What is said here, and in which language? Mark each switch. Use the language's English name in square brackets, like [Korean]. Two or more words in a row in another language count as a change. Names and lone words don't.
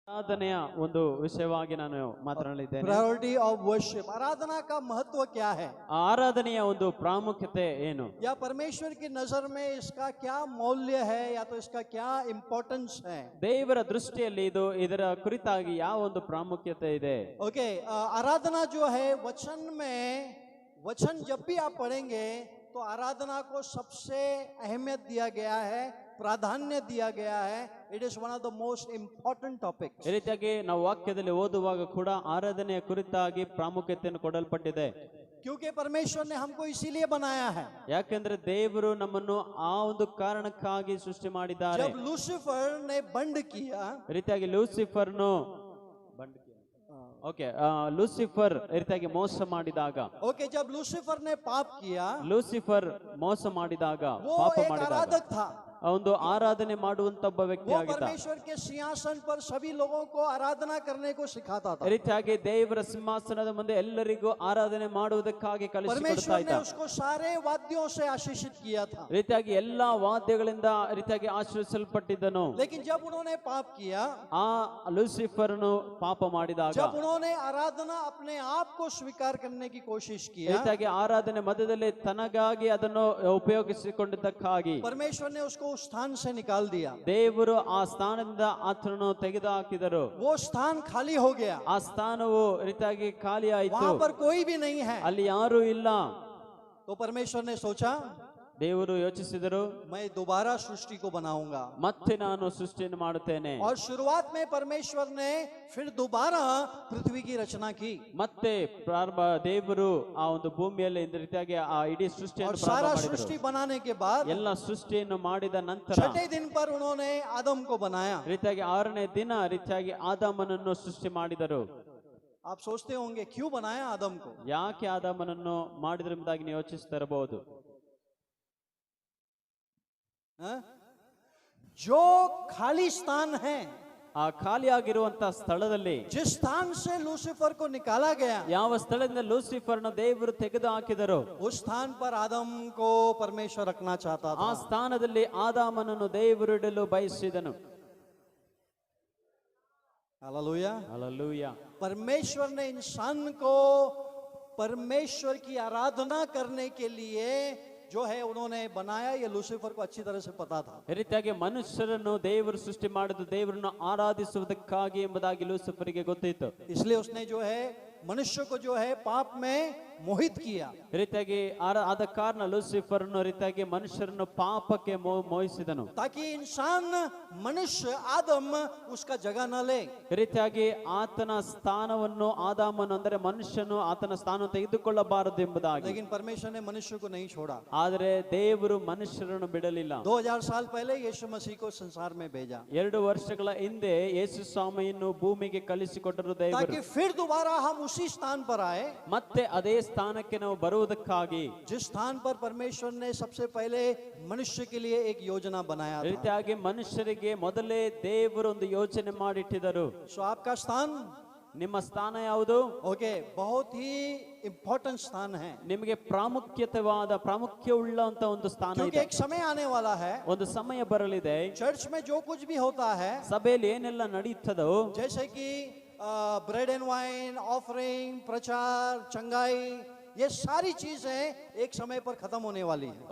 [Kannada] ಆರಾಧನೆಯ ಒಂದು ವಿಷಯವಾಗಿ ನಾನು ಮಾತನಾಡಲಿದ್ದೇನೆ. [English] priority of worship, [Hindi] आराधना का महत्व क्या है, [Kannada] ಆರಾಧನೆಯ ಒಂದು ಪ್ರಾಮುಖ್ಯತೆ ಏನು, [Hindi] या परमेश्वर की नजर में इसका क्या मौल्य है, या तो इसका क्या इंपॉर्टेंस है. [Kannada] ದೇವರ ದೃಷ್ಟಿಯಲ್ಲಿ ಇದರ ಕುರಿತಾಗಿ ಯಾವ ಒಂದು ಪ್ರಾಮುಖ್ಯತೆ ಇದೆ. [Hindi] ओके, आराधना जो है वचन में, वचन जब भी आप पढ़ेंगे तो आराधना को सबसे अहमियत दिया गया है, प्राधान्य दिया गया है. [English] It is one of the most important topics. [Kannada] ಈ ರೀತಿಯಾಗಿ ನಾವು ವಾಕ್ಯದಲ್ಲಿ ಓದುವಾಗ ಕೂಡ ಆರಾಧನೆಯ ಕುರಿತಾಗಿ ಪ್ರಾಮುಖ್ಯತೆಯನ್ನು ಕೊಡಲ್ಪಟ್ಟಿದೆ. [Hindi] क्योंकि परमेश्वर ने हमको इसीलिए बनाया है. [Kannada] ಯಾಕೆಂದ್ರೆ ದೇವರು ನಮ್ಮನ್ನು ಆ ಒಂದು ಕಾರಣಕ್ಕಾಗಿ ಸೃಷ್ಟಿ ಮಾಡಿದ್ದಾರೆ. [Hindi] जब लूसीफर ने बंड किया, [Kannada] ಈ ರೀತಿಯಾಗಿ ಲೂಸಿಫರ್ನು ಲೂಸಿಫರ್ ಈ ರೀತಿಯಾಗಿ ಮೋಸ ಮಾಡಿದಾಗ, [Hindi] ओके, जब लूसीफर ने पाप किया, [Kannada] ಲೂಸಿಫರ್ ಮೋಸ ಮಾಡಿದಾಗ, [Hindi] वो [Kannada] ಪಾಪ [Hindi] एक [Kannada] ಮಾಡಿದಾಗ [Hindi] आराधक था. [Kannada] ಒಂದು ಆರಾಧನೆ ಮಾಡುವಂತ ಒಬ್ಬ ವ್ಯಕ್ತಿ [Hindi] वो [Kannada] ಆಗಿದ್ದ. [Hindi] परमेश्वर के सिंहासन पर सभी लोगों को आराधना करने को सिखाता था. [Kannada] ಈ ರೀತಿಯಾಗಿ ದೇವರ ಸಿಂಹಾಸನದ ಮುಂದೆ ಎಲ್ಲರಿಗೂ ಆರಾಧನೆ ಮಾಡುವುದಕ್ಕಾಗಿ ಕಲಿಸಿಕೊಡ್ತಾ [Hindi] परमेश्वर [Kannada] ಇದ್ದ. [Hindi] ने उसको सारे वाद्यों से आशीषित किया था. [Kannada] ಈ ರೀತಿಯಾಗಿ ಎಲ್ಲಾ ವಾದ್ಯಗಳಿಂದ ಈ ರೀತಿಯಾಗಿ ಆಶೀರ್ವದಿಸಲ್ಪಟ್ಟಿದ್ದನು. [Hindi] लेकिन जब उन्होंने पाप किया, [Kannada] ಆ ಲೂಸಿಫರ್ನು ಪಾಪ ಮಾಡಿದಾಗ, [Hindi] जब उन्होंने आराधना अपने आप को स्वीकार करने की कोशिश [Kannada] ಈ [Hindi] किया, [Kannada] ರೀತಿಯಾಗಿ ಆರಾಧನೆ ಮಧ್ಯದಲ್ಲಿ ತನಗಾಗಿ ಅದನ್ನು ಉಪಯೋಗಿಸಿಕೊಂಡಿದ್ದಕ್ಕಾಗಿ [Hindi] परमेश्वर ने उसको उस स्थान से निकाल दिया. [Kannada] ದೇವರು ಆ ಸ್ಥಾನದಿಂದ ಆತನನ್ನು ತೆಗೆದುಹಾಕಿದರು. [Hindi] वो स्थान खाली हो गया. [Kannada] ಆ ಸ್ಥಾನವು ಈ ರೀತಿಯಾಗಿ ಖಾಲಿ ಆಯಿತು. [Hindi] वहां पर कोई भी नहीं है. [Kannada] ಅಲ್ಲಿ ಯಾರು ಇಲ್ಲ. [Hindi] तो परमेश्वर ने सोचा, [Kannada] ದೇವರು ಯೋಚಿಸಿದರು, [Hindi] मैं दोबारा सृष्टि को बनाऊंगा. [Kannada] ಮತ್ತೆ ನಾನು ಸೃಷ್ಟಿಯನ್ನು ಮಾಡುತ್ತೇನೆ. [Hindi] और शुरुआत में परमेश्वर ने फिर दोबारा पृथ्वी की रचना की. [Kannada] ಮತ್ತೆ ಪ್ರಾರಂಭ ದೇವರು ಆ ಒಂದು ಭೂಮಿಯಲ್ಲಿ ಈ ರೀತಿಯಾಗಿ ಆ ಇಡೀ [Hindi] और [Kannada] ಸೃಷ್ಟಿಯನ್ನು [Hindi] सारा [Kannada] ಪ್ರಾರಂಭ [Hindi] सृष्टि [Kannada] ಮಾಡಿದರು. [Hindi] बनाने के बाद [Kannada] ಎಲ್ಲ ಸೃಷ್ಟಿಯನ್ನು ಮಾಡಿದ ನಂತರ [Hindi] छठे दिन पर उन्होंने आदम को बनाया. [Kannada] ರೀತಿಯಾಗಿ 6ನೇ ದಿನ ರೀತಿಯಾಗಿ ಆದಾಮನನ್ನು ಸೃಷ್ಟಿ ಮಾಡಿದರು. [Hindi] आप सोचते होंगे क्यों बनाया आदम को. [Kannada] ಯಾಕೆ ಆದಾಮನನ್ನು ಮಾಡಿದ್ರ ಎಂಬುದಾಗಿ ನೀವು ಯೋಚಿಸ್ತಾ ಇರಬಹುದು. [Hindi] जो खाली स्थान है, [Kannada] ಆ ಖಾಲಿಯಾಗಿರುವಂತ ಸ್ಥಳದಲ್ಲಿ, [Hindi] जिस स्थान से लूसीफर को निकाला गया, [Kannada] ಯಾವ ಸ್ಥಳದಿಂದ ಲೂಸಿಫರ್ನ ದೇವರು ತೆಗೆದು ಹಾಕಿದರು, [Hindi] उस स्थान पर आदम को परमेश्वर रखना चाहता [Kannada] ಆ [Hindi] था. [Kannada] ಸ್ಥಾನದಲ್ಲಿ ಆದಾಮನನ್ನು ದೇವರು ಇಡಲು ಬಯಸಿದನು. [Hindi] हालेलुया. [Kannada] ಹಲ್ಲೆಲೂಯಾ. [Hindi] परमेश्वर ने इंसान को परमेश्वर की आराधना करने के लिए जो है उन्होंने बनाया, ये लूसीफर को अच्छी तरह से पता था. [Kannada] ಈ ರೀತಿಯಾಗಿ ಮನುಷ್ಯರನ್ನು ದೇವರು ಸೃಷ್ಟಿ ಮಾಡಿದ್ದು ದೇವರನ್ನು ಆರಾಧಿಸುವುದಕ್ಕಾಗಿ ಎಂಬುದಾಗಿ ಲೂಸಿಫರಿಗೆ ಗೊತ್ತಿತ್ತು. [Hindi] इसलिए उसने जो है मनुष्य को जो है पाप में मोहित किया. [Kannada] ಈ ರೀತಿಯಾಗಿ ಆದ ಕಾರಣ ಲೂಸಿಫರ್ನು ರೀತಿಯಾಗಿ ಮನುಷ್ಯರನ್ನು ಪಾಪಕ್ಕೆ ಮೋಹಿಸಿದನು. [Hindi] ताकि इंसान मनुष्य आदम उसका जगह न ले. [Kannada] ಈ ರೀತಿಯಾಗಿ ಆತನ ಸ್ಥಾನವನ್ನು ಆದಾಮನು ಅಂದರೆ ಮನುಷ್ಯನು ಆತನ ಸ್ಥಾನ ತೆಗೆದುಕೊಳ್ಳಬಾರದು ಎಂಬುದಾಗಿ. [Hindi] लेकिन परमेश्वर ने मनुष्य को नहीं छोड़ा. [Kannada] ಆದರೆ ದೇವರು ಮನುಷ್ಯರನ್ನು ಬಿಡಲಿಲ್ಲ. [Hindi] 2000 साल पहले यीशु मसीह को संसार में भेजा, [Kannada] 2 ವರ್ಷಗಳ ಹಿಂದೆ ಯೇಸು ಸ್ವಾಮಿಯನ್ನು ಭೂಮಿಗೆ ಕಳಿಸಿಕೊಟ್ಟರು ದೇವರು. [Hindi] ताकि फिर दोबारा हम उसी स्थान पर आए, [Kannada] ಮತ್ತೆ ಅದೇ ಸ್ಥಾನಕ್ಕೆ ನಾವು ಬರುವುದಕ್ಕಾಗಿ, [Hindi] जिस स्थान पर परमेश्वर ने सबसे पहले मनुष्य के लिए एक योजना बनाया था. [Kannada] ರೀತಿಯಾಗಿ ಮನುಷ್ಯರಿಗೆ ಮೊದಲೇ ದೇವರು ಒಂದು ಯೋಚನೆ ಮಾಡಿಟ್ಟಿದ್ದರು. [Hindi] सो आपका स्थान, [Kannada] ನಿಮ್ಮ ಸ್ಥಾನ ಯಾವುದು? [Hindi] ओके, बहुत ही इंपॉर्टेंट स्थान है. [Kannada] ನಿಮಗೆ ಪ್ರಾಮುಖ್ಯವುಳ್ಳಂತ ಒಂದು ಸ್ಥಾನ [Hindi] क्योंकि [Kannada] ಇದೆ. [Hindi] एक समय आने वाला है, [Kannada] ಒಂದು ಸಮಯ ಬರಲಿದೆ, [Hindi] चर्च में जो कुछ भी होता है, [Kannada] ಸಭೆಯಲ್ಲಿ ಏನೆಲ್ಲ ನಡೆಯುತ್ತದೋ, [Hindi] जैसे कि [English] bread and wine, [Hindi] ऑफरिंग, प्रचार, चंगाई, ये सारी चीजें एक समय पर खत्म होने वाली है.